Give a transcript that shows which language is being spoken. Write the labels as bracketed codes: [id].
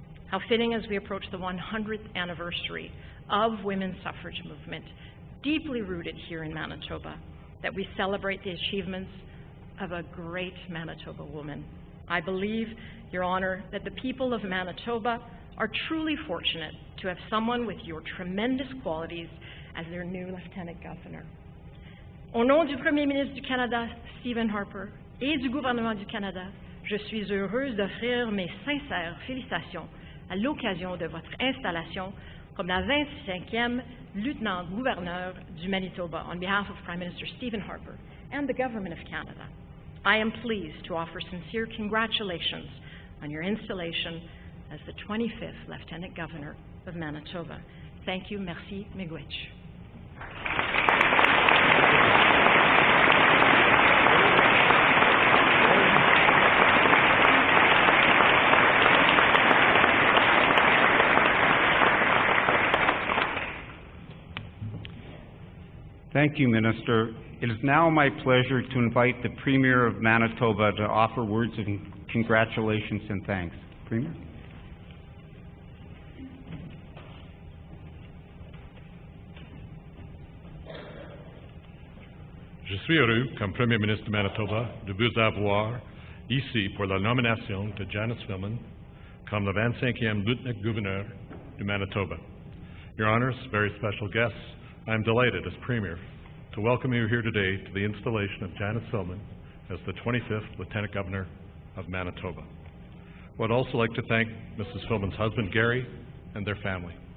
[en] How fitting as we approach the 100th anniversary of women's suffrage movement, deeply rooted here in Manitoba, that we celebrate the achievements of a great Manitoba woman. I believe, Your Honor, that the people of Manitoba are truly fortunate to have someone with your tremendous qualities as their new Lieutenant Governor. [fr] Au nom du Premier ministre du Canada, Stephen Harper, et du gouvernement du Canada, je suis heureuse d'offrir mes sincères félicitations à l'occasion de votre installation comme la 25e lieutenant-gouverneur du Manitoba [en] on behalf of Prime Minister Stephen Harper and the Government of Canada. I am pleased to offer sincere congratulations on your installation as the 25th Lieutenant Governor of Manitoba. Thank you. Merci. Miigwech. Thank you, Minister. It is now my pleasure to invite the Premier of Manitoba to offer words of congratulations and thanks. Premier? [fr] Je suis heureux, comme Premier ministre du Manitoba, de vous avoir ici pour la nomination de Janice Filmon comme le 25e lieutenant-gouverneur du Manitoba. [en] Your Honors, very special guests, I am delighted as Premier to welcome you here today to the installation of Janice Filmon as the 25th Lieutenant Governor of Manitoba. I would also like to thank Mrs. Filmon's husband, Gary, and their family.